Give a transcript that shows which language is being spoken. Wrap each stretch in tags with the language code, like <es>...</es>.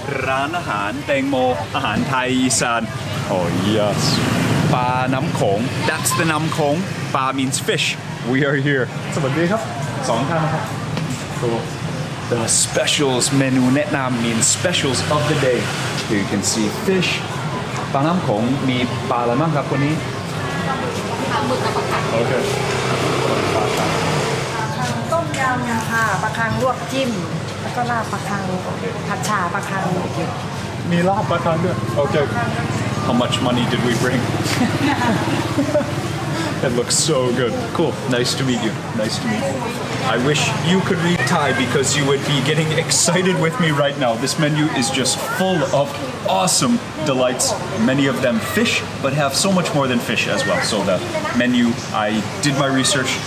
<th>ร้านอาหารแตงโมอาหารไทยอีสาน</th> <en>Oh yes. ปลาน้ำโขง That's the น้ำโขง ปลา means fish. We are here.</en> <th>สวัสดีครับ 2 ท่านนะครับ</th> <en>Cool. the specials menu แนะนำ means specials of the day. Here you can see fish</en> <th>ปลาน้ำโขงมีปลาอะไรบ้างครับวันนี้โอเค ต้มยำค่ะปลาคังลวกจิ้มแล้วก็ลาบปลาคังผัดฉ่าปลาคัง มีลาบปลาคังด้วย Okay.</th> <en>How much money did we bring? That looks so good. Cool. Nice to meet you. Nice to meet you. I wish you could read Thai because you would be getting excited with me right now. This menu is just full of awesome delights. Many of them fish, but have so much more than fish as well. So the menu, I did my research.</en>